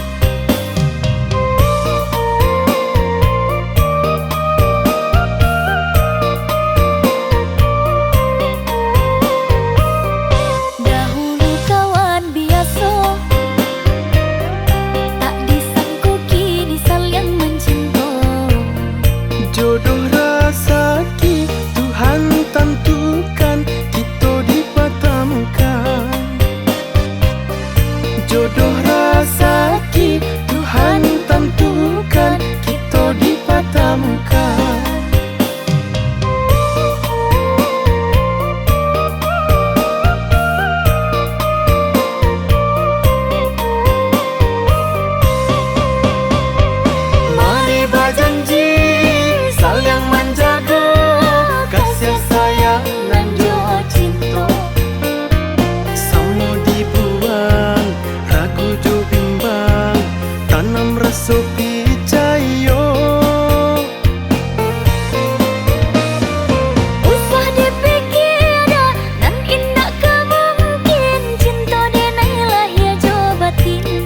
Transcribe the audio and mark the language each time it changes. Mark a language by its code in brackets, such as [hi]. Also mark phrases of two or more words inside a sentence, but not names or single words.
[id] Dahulu kawan biasa, tak disangku kini saling mencinta. Jodoh rezeki Tuhan tentukan, kita dipertemukan. Jodoh rezeki Tuhan tentukan, kita dipertemukan. Mari berjanji saling menjaga, kasih sayang dan doa cinta. [min] Sama dibuang, ragu jo bimbang, tanam rasa percaya. Usah dipikir dan indah kemungkin, cinta denai lahir jo batin.